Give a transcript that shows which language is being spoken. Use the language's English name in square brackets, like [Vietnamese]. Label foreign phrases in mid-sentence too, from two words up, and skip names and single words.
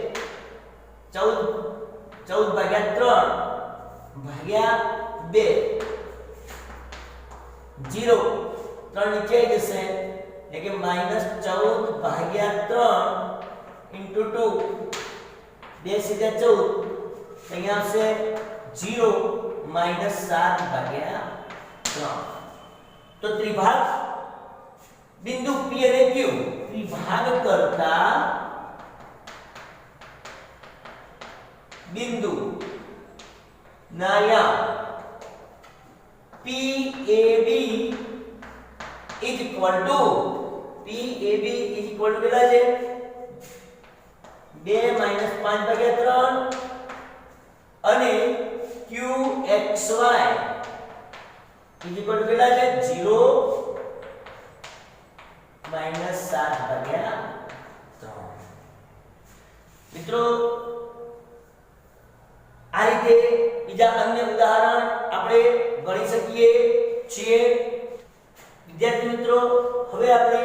[Gujarati] 14 ભાગ્યા 3 ભાગ્યા 2 0 3 નીચે આવી જશે એટલે કે માઈનસ 14 ભાગ્યા 3 ઇન્ટુ 2 2 સીધા 14 અહીંયા આવશે 0 માઈનસ 7 ભાગ્યા 3 તો ત્રિભાગ બિંદુ P અને Q ત્રિભાગ કરતા બિંદુ ના યામ [English] PAB is equal to PAB is equal to [Gujarati] કેટલા છે 2 માઈનસ 5 ભાગ્યા 3 અને QXY [English] is equal to [Gujarati] કેટલા છે 0 માઈનસ 7 ભાગ્યા 3 મિત્રો આ રીતે બીજા અન્ય ઉદાહરણ આપણે ગણી શકીએ છીએ વિદ્યાર્થી મિત્રો હવે આપણે